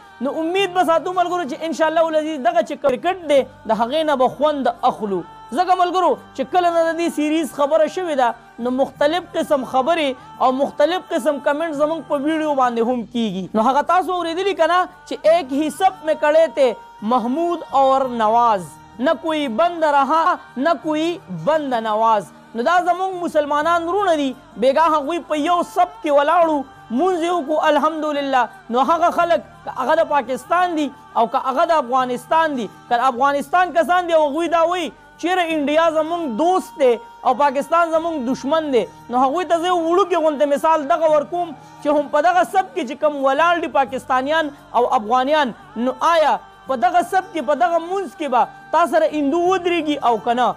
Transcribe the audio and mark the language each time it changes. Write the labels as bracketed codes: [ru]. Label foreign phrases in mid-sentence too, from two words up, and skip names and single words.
[ps] نو امید به ساتو ملګرو چې [ar] انشاءالله العزیز [ps] دغه چې کرکټ دی د هغې نه به خوند اخلو. ځکه ملګرو چې کله نه د دې سیریز خبره شوې ده نو مختلف قسم خبرې او مختلف قسم کمنټ زموږ په ویډیو باندې هم کیږي. نو هغه تاسو اورېدلي که نه چې [ur] ایک ہی سب میں کڑے تھے محمود اور نواز، نہ کوئی بند رہا نہ کوئی بند نواز. [ps] نو دا زموږ مسلمانان ورونه دي بېګا هغوی په یو سب کې ولاړو مونځ یې وکړو الحمدلله. نو هغه خلک که هغه د پاکستان دي او که هغه د افغانستان دي که د افغانستان کسان دي او هغوی دا وایي چیرې انډیا زموږ دوست دی او پاکستان زموږ دشمن دی نو هغوی ته زه وړوکې غوندې مثال دغه ورکوم چې هم په دغه سب کې چې کوم ولاړ دي پاکستانیان او افغانیان نو آیا په دغه سب کې په دغه مونځ کې به تا سره هندو ودرېږي او که نه؟